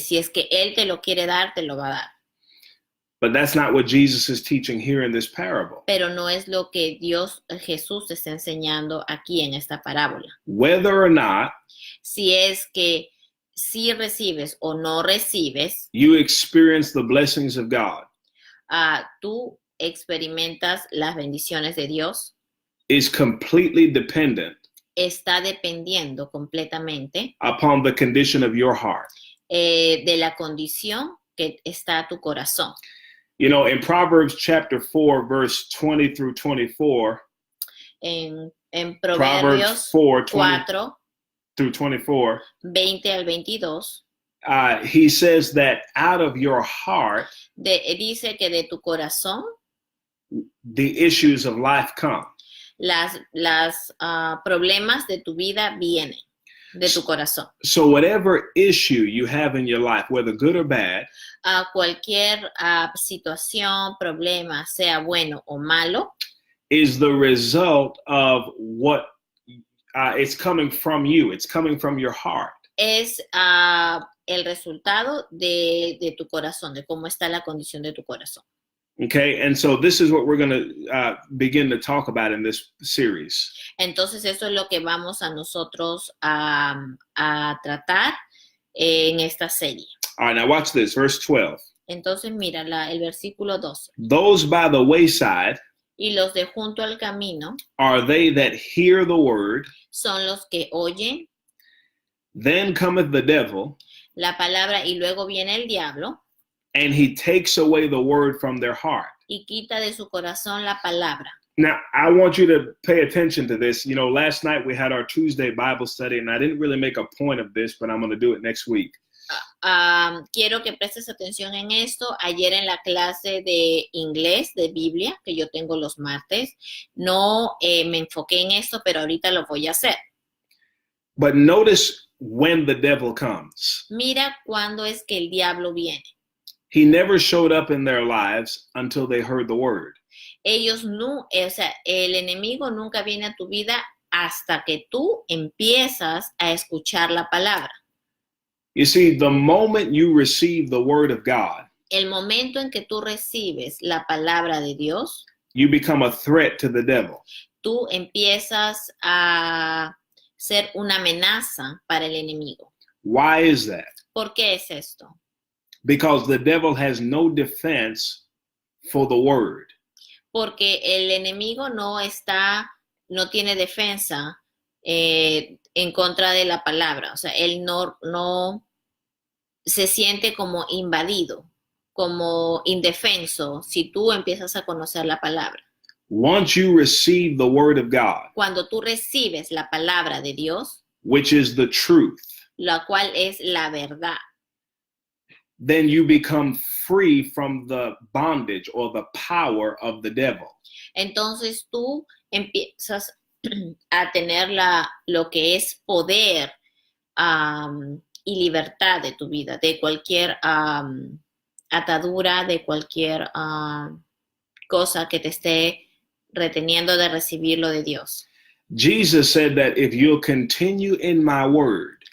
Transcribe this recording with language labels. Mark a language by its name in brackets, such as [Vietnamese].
[Spanish] Si es que Él te lo quiere dar, te lo va a dar. [English] But that's not what Jesus is teaching here in this parable. [Spanish] Pero no es lo que Jesús está enseñando aquí en esta parábola. [English] Whether or not [Spanish] Si es que si recibes o no recibes, [English] you experience the blessings of God [Spanish] tú experimentas las bendiciones de Dios, [English] is completely dependent [Spanish] está dependiendo completamente [English] upon the condition of your heart. [Spanish] De la condición que está tu corazón. [English] You know, in Proverbs chapter 4, verse 20 through 24, [Spanish] En [English] Proverbs [Spanish] Proverbios [English] 4, 20 4, through 24, [Spanish] 20 al 22, [English] he says that out of your heart, [Spanish] dice que de tu corazón [English] the issues of life come. [Spanish] las problemas de tu vida vienen de tu corazón. [English] So whatever issue you have in your life, whether good or bad, [Spanish] Cualquier situación, problema, sea bueno o malo, [English] is the result of what it's coming from you. It's coming from your heart. [Spanish] es el resultado de tu corazón, de cómo está la condición de tu corazón. [English] Okay, and so this is what we're going to begin to talk about in this series. [Spanish] Entonces eso es lo que vamos a nosotros a tratar en esta serie. [English] All right, now watch this, verse 12. [Spanish] Entonces mira el versículo 12. [English] Those by the wayside [Spanish] Y los de junto al camino [English] are they that hear the word, [Spanish] son los que oyen [English] then cometh the devil, [Spanish] la palabra y luego viene el diablo [English] and he takes away the word from their heart. [Spanish] y quita de su corazón la palabra. [English] Now, I want you to pay attention to this. You know, last night we had our Tuesday Bible study, and I didn't really make a point of this, but I'm going to do it next week. [Spanish] Quiero que prestes atención en esto. Ayer en la clase de inglés, de Biblia, que yo tengo los martes, no me enfoqué en esto, pero ahorita lo voy a hacer. [English] But notice when the devil comes. [Spanish] Mira cuándo es que el diablo viene. [English] He never showed up in their lives until they heard the word. [Spanish] El enemigo nunca viene a tu vida hasta que tú empiezas a escuchar la palabra. [English] You see, the moment you receive the word of God, [Spanish] El momento en que tú recibes la palabra de Dios, [English] you become a threat to the devil. [Spanish] tú empiezas a ser una amenaza para el enemigo. [English] Why is that? [Spanish] ¿Por qué es esto? [English] Because the devil has no defense for the word. [Spanish] Porque el enemigo no tiene defensa en contra de la palabra. O sea, él no se siente como invadido, como indefenso si tú empiezas a conocer la palabra. [English] Once you receive the word of God, [Spanish] Cuando tú recibes la palabra de Dios, [English] which is the truth, [Spanish] la cual es la verdad, [English] then you become free from the bondage or the power of the devil. [Spanish] entonces tú empiezas a tener lo que es poder y libertad de tu vida, de cualquier atadura, de cualquier cosa que te esté reteniendo de recibir lo de Dios. [English] Jesus said that if you'll continue in my word,